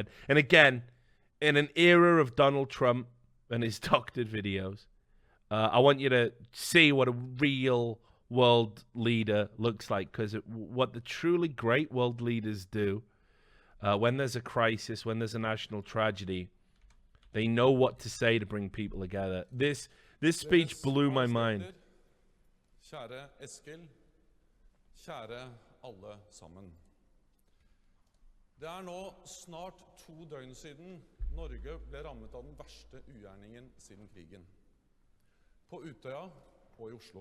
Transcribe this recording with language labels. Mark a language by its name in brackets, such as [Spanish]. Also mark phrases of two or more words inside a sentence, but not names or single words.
[English] And again, in an era of Donald Trump and his doctored videos, I want you to see what a real world leader looks like, because what the truly great world leaders do, when there's a crisis, when there's a national tragedy, they know what to say to bring people together. This speech blew my mind. [Norwegian] Kjære Eskil, kjære alle sammen. Det nå snart 2 døgn siden Norge ble rammet av den verste ugjerningen siden krigen. På Utøya og i Oslo.